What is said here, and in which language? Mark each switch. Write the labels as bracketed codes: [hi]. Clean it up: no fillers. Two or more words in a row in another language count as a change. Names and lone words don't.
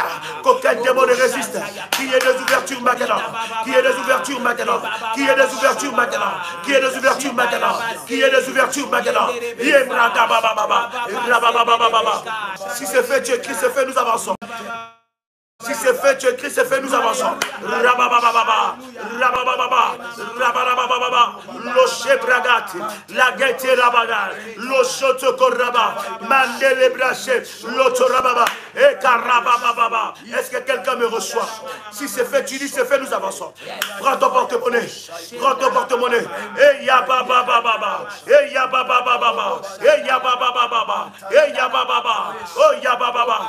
[fr] Qu'aucun démon ne résiste. Qu'il y ait des ouvertures maintenant. Qu'il y ait des ouvertures maintenant. Qu'il y ait des ouvertures maintenant. Qu'il y ait des ouvertures maintenant. Qu'il y ait des ouvertures maintenant. Si c'est fait, tu écris, c'est fait, nous avançons. Si c'est fait, tu écris, c'est fait, nous avançons. Rababababa, rababababa, rababababa, loche bragati, la gaite rabaga, lochoto koraba, mandele braché, loto rababa, et karabababa. Est-ce que quelqu'un me reçoit? Si c'est fait, tu dis c'est fait, nous avançons. Prends ton porte-monnaie, prends ton porte-monnaie. Et yababababa, et yababababa, et yababababa, et yabababa, oh yabababa.